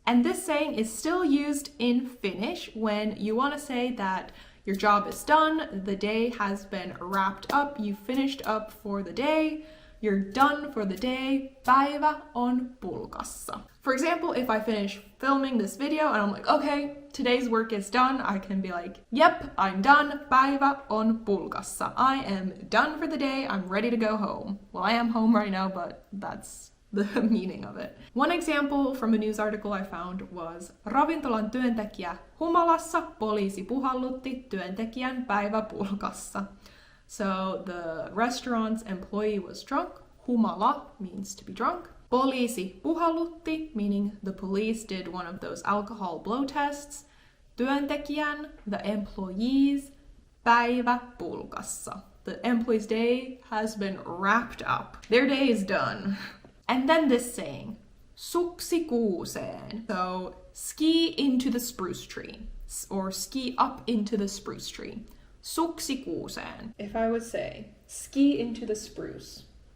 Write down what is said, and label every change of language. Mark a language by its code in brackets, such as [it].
[en] And this saying is still used in Finnish when you want to say that your job is done, the day has been wrapped up, you finished up for the day, you're done for the day, [fi] päivä on pulkassa. [en] For example, if I finish filming this video and I'm like, okay, today's work is done, I can be like, yep, I'm done, [fi] päivä on pulkassa. [en] I am done for the day, I'm ready to go home. Well, I am home right now, but that's the meaning of it. One example from a news article I found was [fi] ravintolan työntekijä humalassa, poliisi puhallutti työntekijän päiväpulkassa. [en] So the restaurant's employee was drunk. Humala means to be drunk. [fi] Poliisi puhallutti, [en] meaning the police did one of those alcohol blow tests. Työntekijän, the employees, päiväpulkassa. The employee's day has been wrapped up. Their day is done. And then this saying, [fi] suksi kuuseen. [en] So ski into the spruce tree, or ski up into the spruce tree. [fi] Suksi kuuseen. [en] If I would say, ski into the spruce.